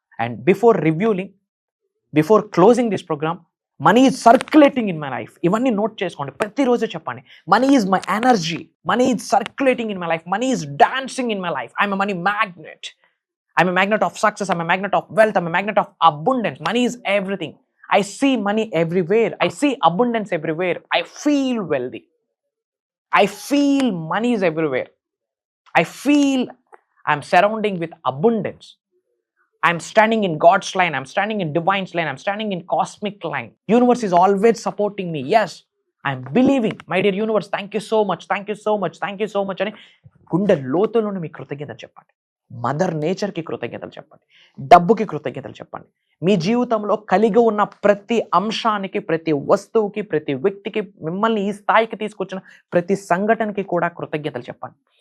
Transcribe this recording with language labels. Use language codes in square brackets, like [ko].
[en] And before closing this program, money is circulating in my life. [te] ఇవన్నీ note చేసుకోండి. ప్రతిరోజు చెప్పండి, [en] Money is my energy, money is circulating in my life, money is dancing in my life. I'm a money magnet. I'm a magnet of success, I'm a magnet of wealth, I'm a magnet of abundance. Money is everything. I see money everywhere. I see abundance everywhere. I feel wealthy. I feel money is everywhere. I feel I'm surrounding with abundance. I'm standing in God's line. I'm standing in divine's line. I'm standing in cosmic line. Universe is always supporting me. Yes, I'm believing. My dear universe, thank you so much. Thank you so much. Thank you so much. [te] అని గుండె లోతుల్లోనే మీ కృతజ్ఞతలు చెప్పండి. Mother నేచర్కి కృతజ్ఞతలు చెప్పండి. డబ్బుకి కృతజ్ఞతలు చెప్పండి. మీ జీవితంలో కలిగి ఉన్న ప్రతి అంశానికి, ప్రతి వస్తువుకి, ప్రతి వ్యక్తికి, మిమ్మల్ని ఈ స్థాయికి తీసుకొచ్చిన ప్రతి సంఘటనకి కూడా కృతజ్ఞతలు చెప్పండి.